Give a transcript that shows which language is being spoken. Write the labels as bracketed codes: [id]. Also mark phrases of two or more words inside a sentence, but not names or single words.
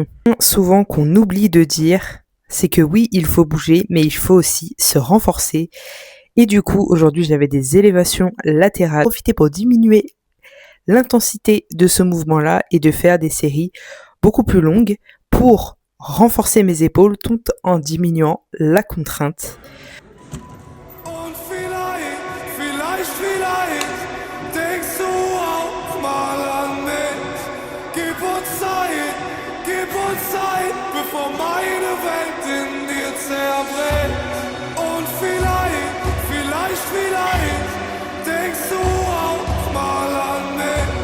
[fr] Souvent qu'on oublie de dire, c'est que oui, il faut bouger, mais il faut aussi se renforcer. Et du coup, aujourd'hui, j'avais des élévations latérales. Profitez pour diminuer l'intensité de ce mouvement-là et de faire des séries beaucoup plus longues pour renforcer mes épaules tout en diminuant la contrainte. [de] Bevor meine Welt in dir zerbricht. Und vielleicht denkst du auch mal an mich.